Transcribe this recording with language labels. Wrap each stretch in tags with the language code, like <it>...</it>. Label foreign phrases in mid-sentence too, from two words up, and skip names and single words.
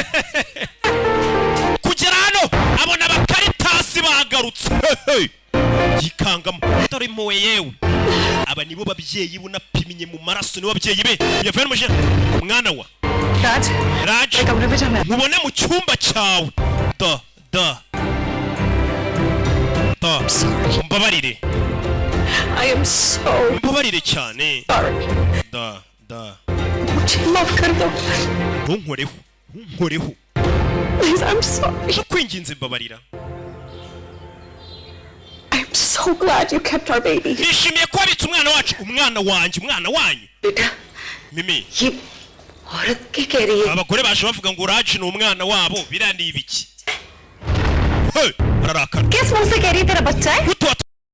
<rw>kugera hano abona abakaritasi bagarutse yikangamo dore impuhwe yewe aba nibo babyeyi bunapimye mu maraso nibo babyeyi be yavuye mu mwana wa Raj mubone mu cyumba cyawe mbabarire</rw> <en>I am so</en> <rw>mbabarire cyane da ntunkoreho</rw> <en>please, I'm sorry.</en> <rw>kwinginze mbabarira</rw> <en>I'm so glad you kept our baby.</en> <rw>nishimiye ko wabitse umwana wacu umwana wanyu</rw> <hi>Beta Mimi ye औरत के कह रही है</hi> <rw>abagore baje bavuga ngo Raj ni umwana wabo birandi ibiki ararakara</rw> <hi>किस मुंह से कह रही है तेरा बच्चा है</hi>